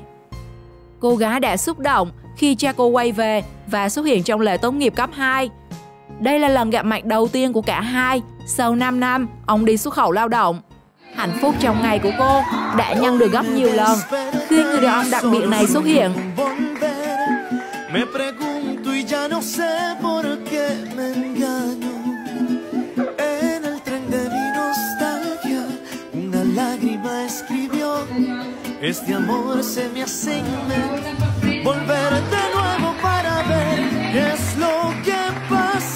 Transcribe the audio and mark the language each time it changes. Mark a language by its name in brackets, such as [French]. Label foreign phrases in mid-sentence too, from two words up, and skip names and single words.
[Vietnamese] Cô gái đã xúc động khi cha cô quay về và xuất hiện trong lễ tốt nghiệp cấp 2. Đây là lần gặp mặt đầu tiên của cả hai sau 5 năm ông đi xuất khẩu lao động. Hạnh phúc trong ngày của cô đã nhân được gấp nhiều lần khi người đàn ông đặc biệt này xuất hiện. [Spanish] Este amor se me hace inmenso, volver de nuevo para ver qué es lo que pasa.